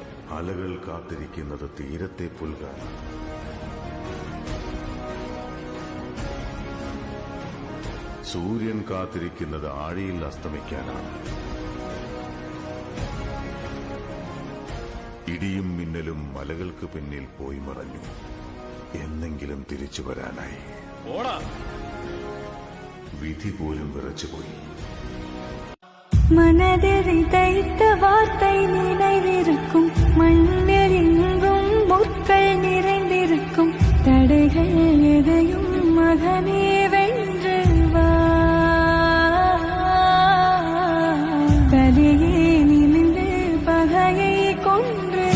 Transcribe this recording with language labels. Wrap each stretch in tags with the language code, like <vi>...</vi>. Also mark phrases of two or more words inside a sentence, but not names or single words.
<ml>അലകൾ കാത്തിരിക്കുന്നത് തീരത്തെ പുൽകാനാണ്. സൂര്യൻ കാത്തിരിക്കുന്നത് ആഴിയിൽ അസ്തമിക്കാനാണ്. ഇടിയും മിന്നലും മലകൾക്ക് പിന്നിൽ പോയി മറഞ്ഞു. എന്നെങ്കിലും തിരിച്ചു വരാനായി. വിധി പോലും വിറച്ചുപോയി.</ml> <ta>மனதில் விதைத்த வார்த்தை நினைவிருக்கும், மண்ணில் எங்கும் முற்கள் நிறைந்திருக்கும். தடைகள் எதையும் மகனே வென்று வா, தலையே நிமிர்ந்து பகையை கொண்டு</ta>